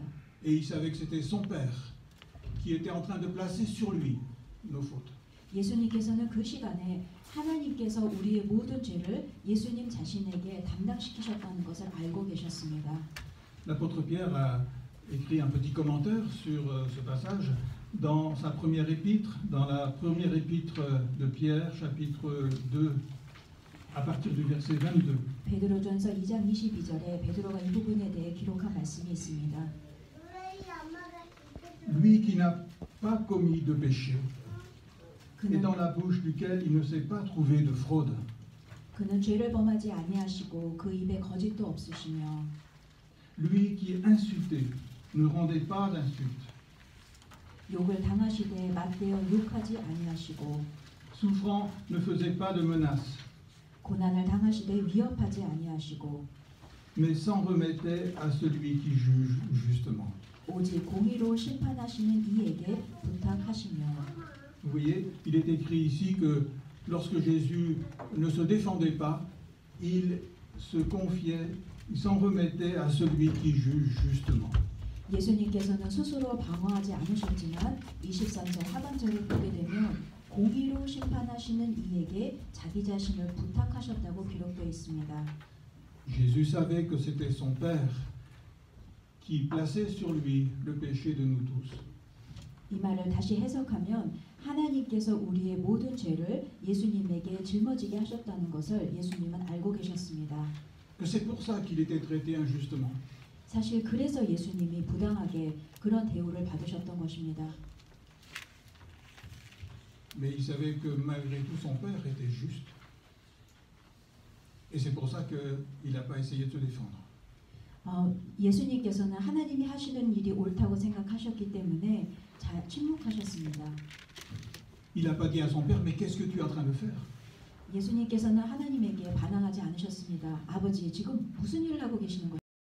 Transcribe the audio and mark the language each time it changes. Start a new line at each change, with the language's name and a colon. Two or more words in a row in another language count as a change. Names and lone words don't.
French: Et il savait que c'était son Père qui était en train de placer sur lui nos fautes.
Korean: 예수님께서는 그 시간에 하나님께서 우리의 모든 죄를 예수님 자신에게 담당시키셨다는 것을 알고 계셨습니다.
French: L'apôtre Pierre a écrit un petit commentaire sur ce passage dans sa première épître, dans la première épître de Pierre, chapitre 2, à partir du verset 22.
Korean: 베드로전서 2장 22절에 베드로가 이 부분에 대해 기록한 말씀이 있습니다.
French: Lui qui n'a pas commis de péché, et
Korean: 그는,
French: dans la bouche duquel il ne s'est pas trouvé de fraude.
Korean: 그는 죄를 범하지 아니하시고 그 입에 거짓도 없으시며
French: Lui qui insultait ne rendait pas d'insulte.
Korean: 욕을 당하시되 맞대어 욕하지 아니하시고
French: Souffrant ne faisait pas de menaces,
Korean: 고난을 당하시되 위협하지 아니하시고
French: mais s'en remettait à celui qui juge justement.
Korean: 오직 공의로 심판하시는 이에게 부탁하시며.
French: Vous voyez, il est écrit ici que lorsque Jésus ne se défendait pas, il se confiait, il s'en remettait à celui qui juge justement.
Korean: 예수님께서는 스스로 방어하지 않으셨지만 23절 하반절을 보게 되면 공의로 심판하시는 이에게 자기 자신을 부탁하셨다고 기록되어 있습니다.
French: Jésus savait que c'était son Père qui plaçait sur lui le péché de nous tous.
Korean: 이 말을 다시 해석하면 하나님께서 우리의 모든 죄를 예수님에게 짊어지게 하셨다는 것을 예수님은 알고 계셨습니다.
French: Que c'est pour ça qu'il était traité injustement.
Korean: 사실 그래서 예수님이 부당하게 그런 대우를 받으셨던 것입니다.
French: Mais il savait que malgré tout son Père était juste. Et c'est pour ça qu'il n'a pas essayé de se défendre.
Korean: 예수님께서는 하나님이 하시는 일이 옳다고 생각하셨기 때문에 침묵하셨습니다.
French: Il n'a pas dit à son Père, mais qu'est-ce que tu es en train de faire?
Korean: 예수님께서는 하나님에게 반항하지 않으셨습니다. 아버지, 지금 무슨 일을 하고 계시는 거예요?